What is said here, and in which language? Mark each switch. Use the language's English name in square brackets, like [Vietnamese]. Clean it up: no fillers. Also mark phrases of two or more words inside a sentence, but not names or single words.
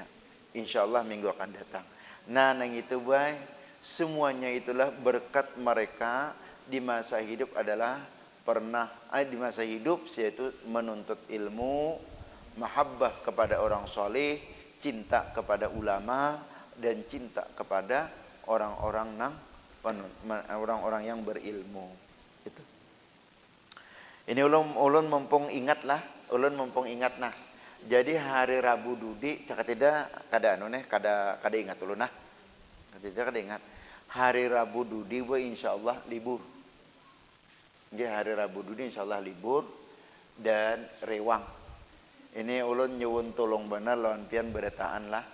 [Indonesian] Insyaallah minggu akan datang. Nah, nang itu baik, semuanya itulah berkat mereka di masa hidup adalah di masa hidup yaitu menuntut ilmu, mahabbah kepada orang soleh, cinta kepada ulama, dan cinta kepada orang-orang yang berilmu. Itu. [Banjar] Ini ulun mumpung ingat nah. Jadi hari Rabu Dudi cakap tidak kada ingat ulun nah. Kada ingat. Hari Rabu Dudi insyaallah libur. Jadi hari Rabu Dudi insyaallah libur dan rewang. Ini ulun [Javanese] nyuwun tolong [Banjar] benar lawan pian beretaan lah.